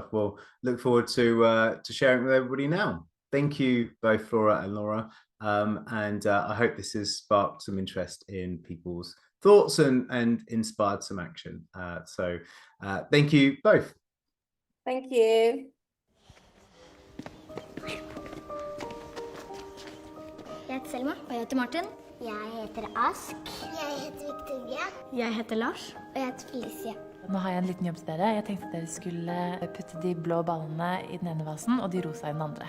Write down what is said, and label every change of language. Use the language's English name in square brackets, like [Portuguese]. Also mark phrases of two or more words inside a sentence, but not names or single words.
[English] Well, look forward to sharing with everybody now. Thank you both, Flora and Laura, and I hope this has sparked some interest in people's thoughts and inspired some action. So thank you both. Thank you. [Norwegian] Jeg heter Selma. Og jeg heter Martin. Jeg heter Ask. Jeg heter Victoria. Jeg heter Lars. Og jeg heter Felicia. Nå har jeg en liten jobb til dere. Jeg tenkte at dere skulle putte de blå ballene i den ene vasen og de rosa i den andre.